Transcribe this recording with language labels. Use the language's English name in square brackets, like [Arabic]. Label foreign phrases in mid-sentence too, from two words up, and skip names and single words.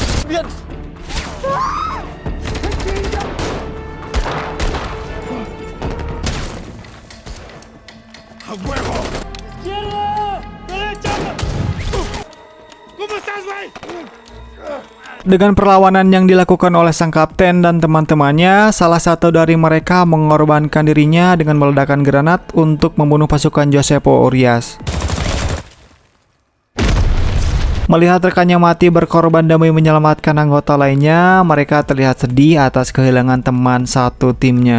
[Spanish] Bien. ¡A huevo! ¡Izquierda! ¡Derecha! ¿Cómo estás, güey? [Indonesian] Dengan perlawanan yang dilakukan oleh sang kapten dan teman-temannya, salah satu dari mereka mengorbankan dirinya dengan meledakkan granat untuk membunuh pasukan Josepo Urias. Melihat rekannya mati berkorban demi menyelamatkan anggota lainnya, mereka terlihat sedih atas kehilangan teman satu timnya.